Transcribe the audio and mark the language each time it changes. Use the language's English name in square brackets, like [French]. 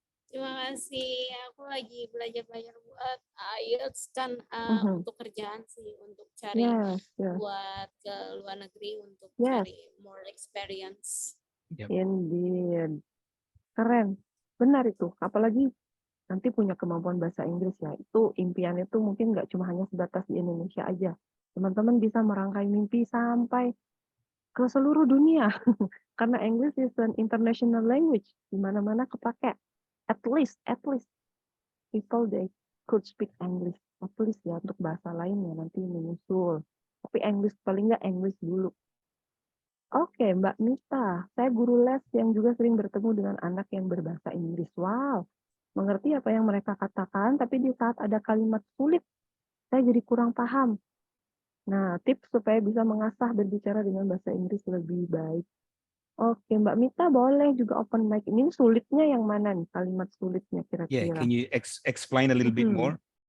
[Indonesian] Terima kasih. Aku lagi belajar buat IELTS kan untuk kerjaan sih, untuk cari buat ke luar negeri untuk cari [English] more experience. Indeed. [Indonesian] Keren. Benar itu, apalagi nanti punya kemampuan bahasa Inggris ya. Itu impian itu mungkin nggak cuma hanya sebatas di Indonesia aja. Teman-teman bisa merangkai mimpi sampai ke seluruh dunia. Karena [English] English is an international language. [Indonesian] Di mana-mana kepake. [English] At least people they could speak English. At least [Indonesian] ya untuk bahasa lain ya nanti menyusul. Tapi English paling nggak English dulu. Oke, Mbak Mita, saya guru les yang juga sering bertemu dengan anak yang berbahasa Inggris. Wow, mengerti apa yang mereka katakan, tapi di saat ada kalimat sulit, saya jadi kurang paham. Nah, tips supaya bisa mengasah berbicara dengan bahasa Inggris lebih baik. Oke, Mbak Mita boleh juga [English] open mic. [Indonesian] Ini sulitnya yang mana nih, kalimat sulitnya [English] Yeah, [Indonesian] kira-kira? [English] can you explain a little bit more?